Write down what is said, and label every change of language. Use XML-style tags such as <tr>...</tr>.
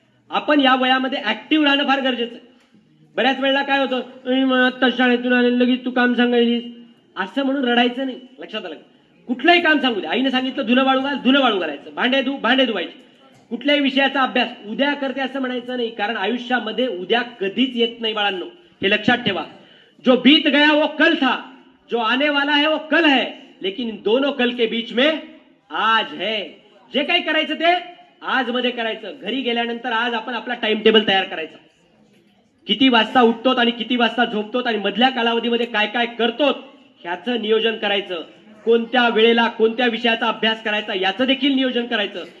<mr>आपण या वयामध्ये ऍक्टिव्ह राहणं फार गरजेचं आहे. बऱ्याच वेळेला काय होतं, आत्ता शाळेतून आले लगेच तू काम सांगायलीस असं म्हणून रडायचं नाही. लक्षात आलं, कुठलंही काम सांगू दे. आईने सांगितलं धुणं वाळू घाल, धुणं वाळू घालायचं. भांडे धुवायचे. कुठल्याही विषयाचा अभ्यास उद्या करते असं म्हणायचं नाही, कारण आयुष्यामध्ये उद्या कधीच येत नाही बाळांनो, हे लक्षात ठेवा.</mr> <hi>जो बीत गया वो कल था, जो आने वाला है वो कल है, लेकिन इन दोनों कल के बीच में आज है.</hi> <mr>जे काही करायचं ते आज मध्ये करायचं. घरी गेल्यानंतर आज आपण आपला टाइम टेबल तयार करायचा. किती वाजता उठतो आणि किती वाजता झोपतो आणि मधल्या कालावधीमध्ये काय काय करतो ह्याचं नियोजन करायचं. कोणत्या वेळेला कोणत्या विषयाचा अभ्यास करायचा याचं देखील नियोजन करायचं.</mr>